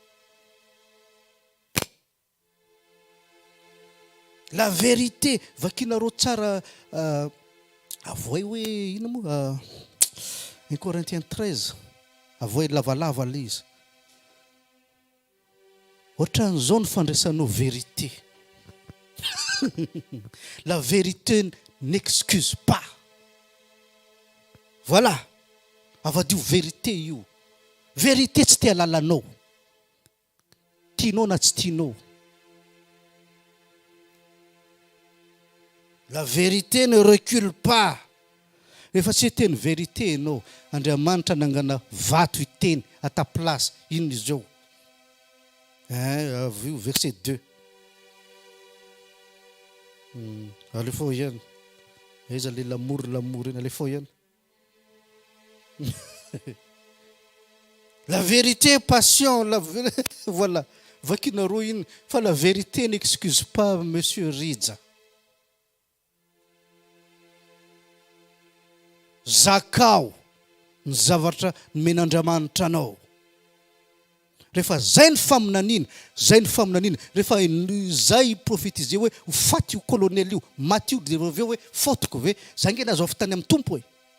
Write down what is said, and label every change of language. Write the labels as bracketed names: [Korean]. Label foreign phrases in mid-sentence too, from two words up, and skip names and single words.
[French] La vérité, [Malagasy] vakinareo tsara avoy hoe ino moa 1 Corinthiens 13, avoy lavalava le izy. Ohatran'izao ny fandraisanao vérité. [French] La vérité n'excuse pas. [Malagasy] Voilà, avadio vérité io. Vérité tsy tia lalanao, tianao na tsy tianao. [French] La vérité ne recule pas. [Malagasy] Rehefa tsy teny vérité ianao, Andriamanitra nangana vato hiteny [French] à ta place. [Malagasy] Inona izy eo? Avy io verset 2. Alefao ihany. Aiza le l'amour iny alefao ihany. [French] La vérité passion, voilà. [Malagasy] Vakinareo iny fa [French] la vérité n'excuse pas monsieur Ridza. [Malagasy] Zakao ny zavatra men'Andriamanitra anao. Rehefa zay ny faminanina, rehefa zay profetize hoe ho faty io kolonely io, maty io, dia aveo hoe fotoko ve, zange nazo avy tany amin'ny tompo hoe.